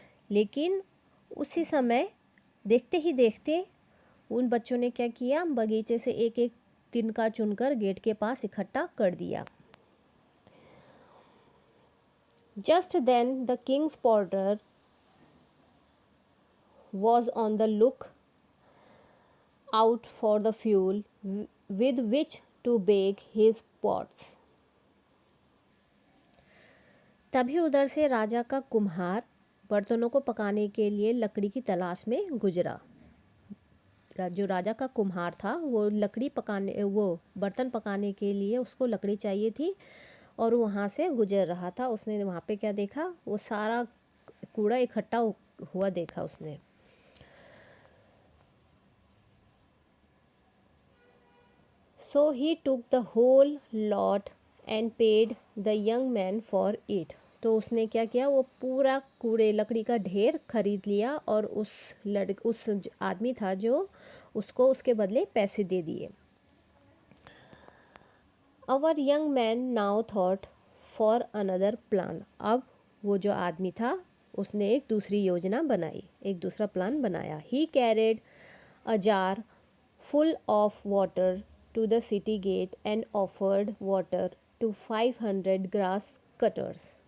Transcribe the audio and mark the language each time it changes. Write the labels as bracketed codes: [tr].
[hi] लेकिन उसी समय देखते ही देखते उन बच्चों ने क्या किया, बगीचे से एक एक तिनका चुनकर गेट के पास इकट्ठा कर दिया। [en] Just then the king's porter was on the look out for the fuel with which to bake his pots. [hi] तभी उधर से राजा का कुम्हार बर्तनों को पकाने के लिए लकड़ी की तलाश में गुजरा। जो राजा का कुम्हार था वो बर्तन पकाने के लिए उसको लकड़ी चाहिए थी और वहाँ से गुजर रहा था। उसने वहाँ पे क्या देखा, वो सारा कूड़ा इकट्ठा हुआ देखा उसने। [en] So he took the whole lot and paid the young man for it. [hi] तो उसने क्या किया, वो पूरा लकड़ी का ढेर खरीद लिया और उस आदमी था जो उसको उसके बदले पैसे दे दिए। [en] Our young man now thought for another plan. [hi] अब वो जो आदमी था उसने एक दूसरी योजना बनाई, एक दूसरा प्लान बनाया। [en] He carried a jar full of water to the city gate and offered water to 500 grass cutters।